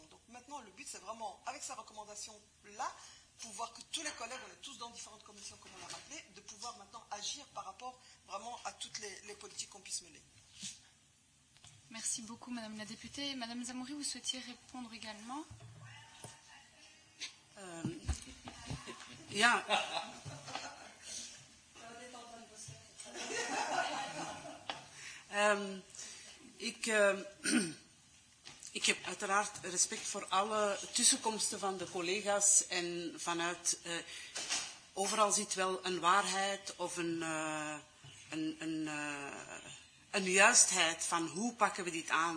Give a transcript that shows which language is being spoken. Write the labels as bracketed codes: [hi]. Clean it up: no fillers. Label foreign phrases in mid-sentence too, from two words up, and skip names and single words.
[fr] Donc maintenant, le but, c'est vraiment, avec ces recommandations-là, pouvoir que tous les collègues, on est tous dans différentes commissions, comme on l'a rappelé, de pouvoir maintenant agir par rapport vraiment à toutes les politiques qu'on puisse mener. Merci beaucoup, Madame la députée. Madame Zamouri, vous souhaitiez répondre également? [nl] Ja. Ik heb uiteraard respect voor alle tussenkomsten van de collega's en vanuit overal zit wel een waarheid of een juistheid van hoe pakken we dit aan.